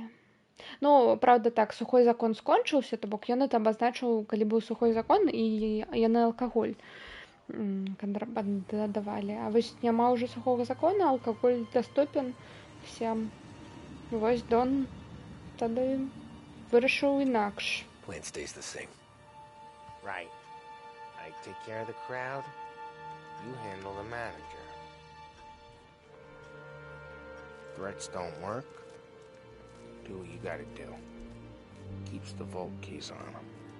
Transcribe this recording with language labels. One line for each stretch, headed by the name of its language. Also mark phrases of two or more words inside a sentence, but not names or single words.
Belarusian: Ну, правда так, сухой закон скончыўся, то бок ён это абазначыў, калі быў сухой закон, і яны алкаголь кантрабанду давалі. А вось няма ўжо сухога закона, алкаголь даступен всем. Вось Дон тады вырашыў інакш.
English: Plan stays the same. Right. I take care of the crowd, you handle the manager. Threats don't work, do what you gotta do. Keeps the vault keys on him.